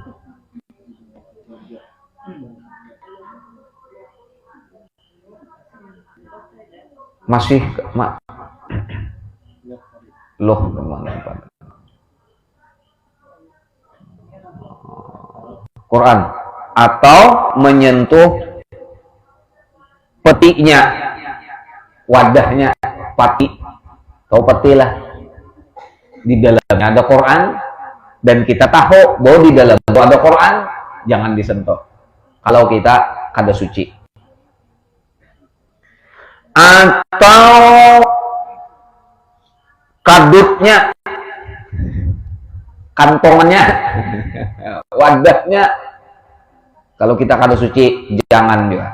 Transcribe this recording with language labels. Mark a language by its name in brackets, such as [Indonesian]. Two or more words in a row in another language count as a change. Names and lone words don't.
[Indonesian] Masih loh kemana pada Quran atau menyentuh petinya, wadahnya, pati atau peti lah, di dalamnya ada Quran dan kita tahu bahwa di dalam itu ada Quran, jangan disentuh kalau kita kada suci. Atau kadutnya, kantongannya, wadahnya, kalau kita kada suci jangan juga.